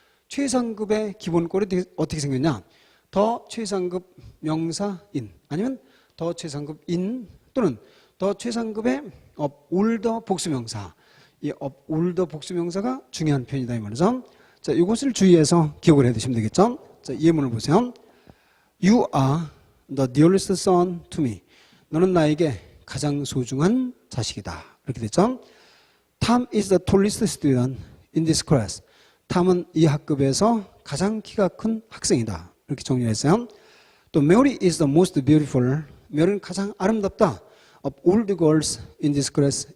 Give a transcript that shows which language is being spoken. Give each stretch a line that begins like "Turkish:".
Korean: 최상급의 기본꼴이 어떻게 생겼냐? 더 최상급 명사 in 아니면 더 최상급 in 또는 더 최상급의 of older 복수명사. 이 of older 복수명사가 중요한 표현이다 이 말이죠. 자, 이것을 주의해서 기억을 해 두시면 되겠죠. 자, 예문을 보세요.
English: You are the dearest son to me.
Korean: 너는 나에게 가장 소중한 자식이다. 이렇게 됐죠.
English: Tom is the tallest student in this class.
Korean: 탐은 이 학급에서 가장 키가 큰 학생이다. 이렇게 정리했어요.
English: 또 Mary is the most beautiful.
Korean: Mary는 가장 아름답다.
English: Of all the girls in this class.